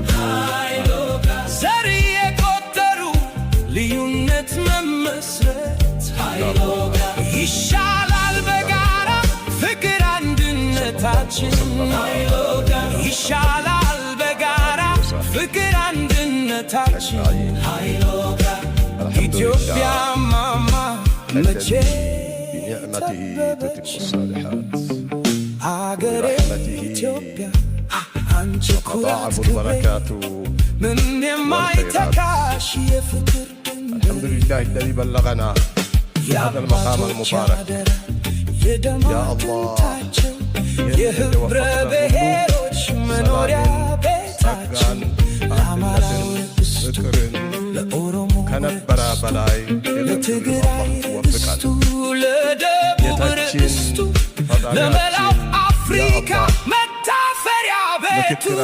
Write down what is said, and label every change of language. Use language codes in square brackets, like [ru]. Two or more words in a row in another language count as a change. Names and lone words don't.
[am] ዘር የቆጠሩ ልዩነት መመስረት ይሻላል በጋራ ፍቅር አንድነታችን ይሻላል በጋራ ፍቅር አንድነታችን ኢትዮጵያ ማማ መቼ [ar] بنعمته تتم الصالحات [am] ኢትዮጵያ አንቺ [ar] تضاعف البركات [am] من የማይተካሽ የፍቅር [ar] الحمد لله الذي بلغنا هذا المقام المبارك يا الله [am] የህብረ ብሔሮች መኖሪያ ቤታችን ለአማራው ፍቅርን ለኦሮሞ ከነበረ በላይ ለትግራይ ርስቱ ለደቡብ ርስቱ ለመላው አፍሪካ መታፈሪያ ቤቱ